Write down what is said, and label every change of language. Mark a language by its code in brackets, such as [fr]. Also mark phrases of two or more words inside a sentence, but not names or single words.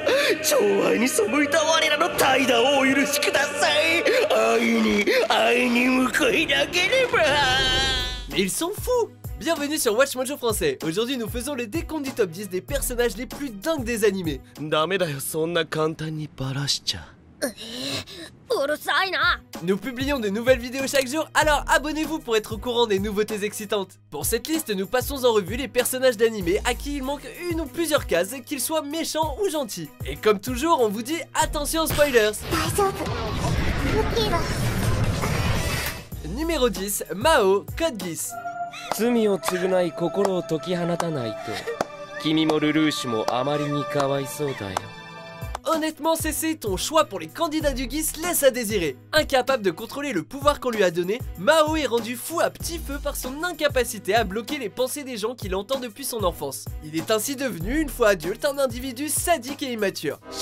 [ja] 寵愛に背いた我らの怠惰をお許しください。愛に報いなければ。 [fr] Mais ils sont fous! Bienvenue sur Watch Mojo français. Aujourd'hui nous faisons le décompte du top 10 des personnages les plus dingues des animés. [ja] ダメだよ、そんな簡単にバラしちゃ。 [fr] Nous publions de nouvelles vidéos chaque jour, alors abonnez-vous pour être au courant des nouveautés excitantes. Pour cette liste, nous passons en revue les personnages d'animés à qui il manque une ou plusieurs cases, qu'ils soient méchants ou gentils. Et comme toujours, on vous dit attention aux spoilers. Numéro 10, Mao, Code Geass. [ja] 罪を償い心を解き放たないと君もルルーシュもあまりにかわいそうだよ。 [fr] Honnêtement CC, ton choix pour les candidats du Geass laisse à désirer. Incapable de contrôler le pouvoir qu'on lui a donné, Mao est rendu fou à petit feu par son incapacité à bloquer les pensées des gens qu'il entend depuis son enfance. Il est ainsi devenu, une fois adulte, un individu sadique et immature.